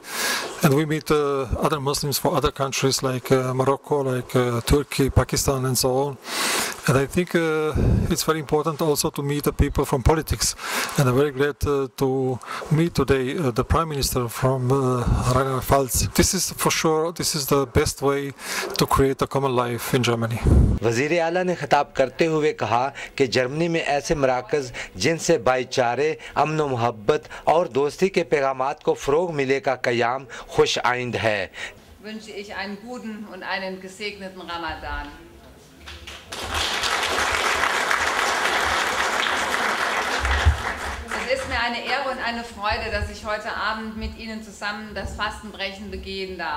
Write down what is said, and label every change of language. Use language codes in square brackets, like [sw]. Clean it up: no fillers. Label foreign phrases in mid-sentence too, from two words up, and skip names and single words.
[en] And we meet other Muslims from other countries like Morocco, like Turkey, Pakistan and so on. And I think it's very important also to meet the people from politics. And I'm very glad to meet today the Prime Minister from Rheinland-Pfalz. This is for sure, this is the best way to create a common life in Germany. [ur] وزیر اعلیٰ نے خطاب کرتے ہوئے کہا کہ جرمنی میں ایسے مراکز جن سے بھائی چارے، امن و محبت اور دوستی کے پیغامات کو فروغ ملے کا قیام خوش آئند ہے. [de] Wünsche ich einen guten und einen gesegneten Ramadan. Es ist mir eine Ehre und eine Freude, dass ich heute Abend mit Ihnen zusammen das Fastenbrechen begehen darf.